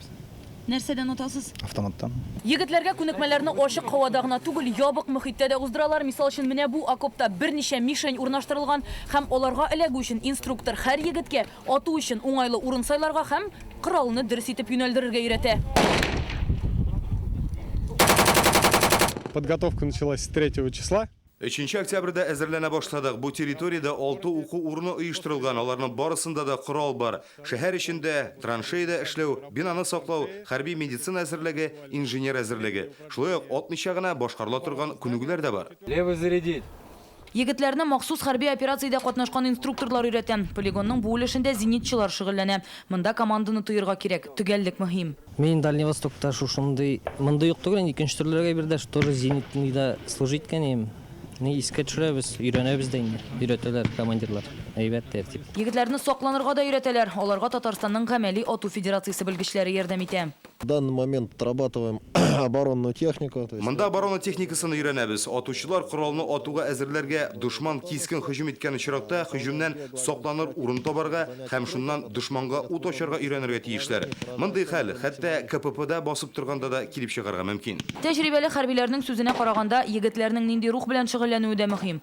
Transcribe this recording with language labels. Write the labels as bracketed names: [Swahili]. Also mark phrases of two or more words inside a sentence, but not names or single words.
[Tatar] Нәрсәдән отасыз? Автоматтан. Егетләргә күнекмәләрне ачык һавада гына түгел, ябык мөхиттә дә уздыралар. Мисал өчен, менә бу окопта берничә мишень урнаштырылган һәм аларга эләгү өчен инструктор һәр егеткә ату өчен уңайлы урын сайларга һәм коралны дөрес итеп юнәлдерергә өйрәтә. [Russian] Подготовка началась с 3 числа. [Tatar] 3 октябрьдә әзерләнә башладык. Бу территориядә 6 уку урыны оештырылган. Аларның барысында да корал бар. Шәһәр içендә траншеяда эшләү, бинаны саклау, хәрби медицина әзерлеге, инженер әзерлеге. Шулай ук атмыйча гына башкарыла торган күнегүләр дә бар. [Russian] Левый зарядить. [Tatar] Егетләрне махсус хәрби операциядә катнашкан инструкторлар өйрәтә. Полигонның бу өлешендә зенитчылар шөгыльләнә. Монда команданы тоерга кирәк. Төгәллек мөһим. Мен Дальний Востокта шушындай, мондай юк түгел, икенче төрләргә бирдә, [Russian] тоже зенитныйда служить [Tatar] икән. Ни искә төшерәбез, өйрәнәбез дә инде. Өйрәтәләр командирлар. Әйбәт тәртип. Егетләрне сакланырга да өйрәтәләр. Аларга Татарстанның гамәли ату федерациясе белгечләре ярдәм итә. [Russian] В данный момент отрабатываем оборонную технику. [Tatar] Монда оборона техникасын өйрәнәбез. Атучылар коралны атуга әзерләргә, душман кискен һөҗүм иткән очракта һөҗүмнән сакланыр урын табарга һәм шуннан душманга ут ачарга өйрәнергә тиешләр. Мондый хәл хәтта КППда басып торганда да килеп чыгарга мөмкин. Тәҗрибәле хәрбиләрнең сүзенә караганда, егетләрнең нинди рух белән шөгыльләнүе дә мөһим.